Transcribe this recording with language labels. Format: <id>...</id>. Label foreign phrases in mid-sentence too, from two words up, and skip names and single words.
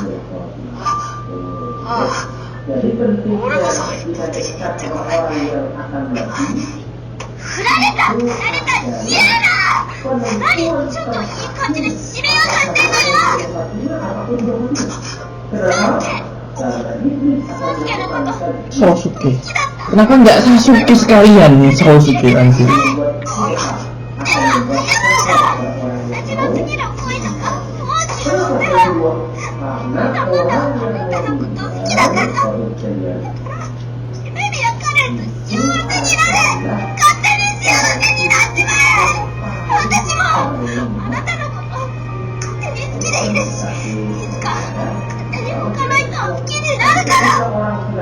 <ja>ああ、俺こそ一方的に言ってごめん。振られた嫌だ。何ちょっといい感じで締めようとしてんのよ。だって宗介のこと Sousuke.</ja> <id>Kenapa nggak Sasuke sekalian nih Sousuke anjir?</id> <ja>私の次の恋とかもう十分だわ。まだまだあなたのこと好きだから。夢に焼かれると幸せになれ。勝手に幸せになっちまえ。私もあなたのこと勝手に好きでいるし、いつか勝手に他の人を好きになるから。</ja>